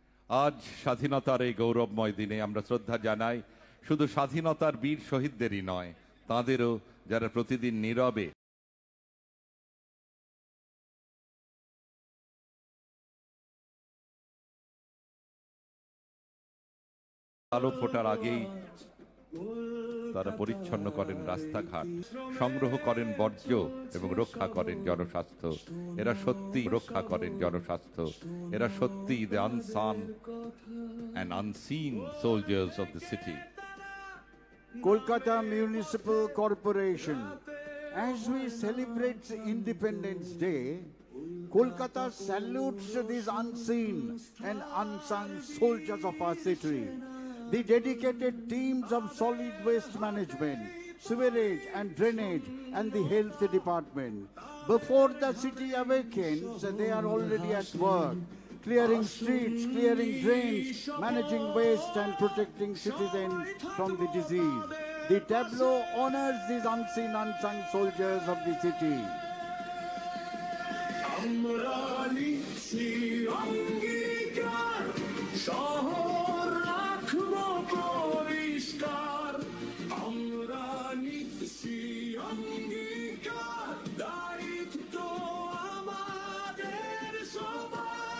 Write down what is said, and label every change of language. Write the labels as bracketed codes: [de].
[bn] আজ স্বাধীনতার এই গৌরবময় দিনে আমরা শ্রদ্ধা জানাই শুধু স্বাধীনতার বীর শহীদদেরই নয়, তাঁদেরও যারা প্রতিদিন নীরবে আলো ফোটার আগেই তারা পরিচ্ছন্ন করেন রাস্তাঘাট, সংগ্রহ করেন বর্জ্য এবং রক্ষা করেন জনস্বাস্থ্য। এরা সত্যি রক্ষা করেন জনস্বাস্থ্য। এরা সত্যি [en] The unsung and unseen soldiers of the city. Kolkata Municipal Corporation. As we celebrate Independence Day, Kolkata salutes these unseen and unsung soldiers of our city. The dedicated teams of solid waste management, sewerage and drainage, and the health department. Before the city awakens, they are already at work, clearing streets, clearing drains, managing waste and protecting citizens from the disease. The tableau honors these unseen, unsung soldiers of the city. [bn] আমরা নিচ্ছি অঙ্গীকার, শহর রাখবো পরিষ্কার। আমরা নিচ্ছি অঙ্গীকার, দায়িত্ব আমাদের সবার।